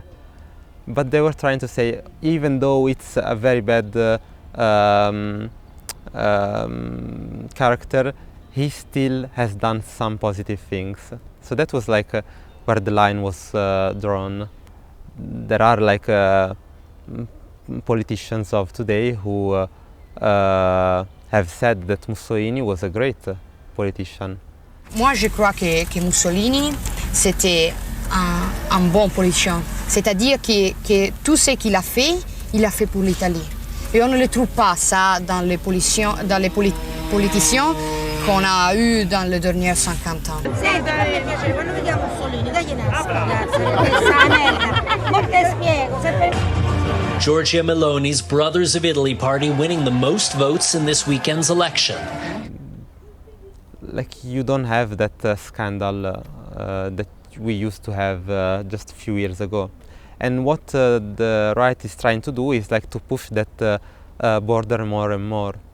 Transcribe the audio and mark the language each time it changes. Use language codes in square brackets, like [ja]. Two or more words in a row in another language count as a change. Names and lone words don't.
[en] But they were trying to say, even though it's a very bad character, he still has done some positive things. So that was like where the line was drawn. There are like politicians of today who have said that Mussolini was a great politician. [fr] Moi, je crois que Mussolini, c'était un bon politicien. C'est-à-dire que tout ce qu'il a fait pour l'Italie. Et on ne le trouve pas ça dans les politiciens qu'on a eu dans les derniers 50 ans. [it] Senta, a me piace, quando vediamo Mussolini, dagli una spiegata. Non te spiego, [en] Giorgia Meloni's Brothers of Italy party winning the most votes in this weekend's election. Like you don't have that scandal that we used to have just a few years ago. And what the right is trying to do is like to push that border more and more.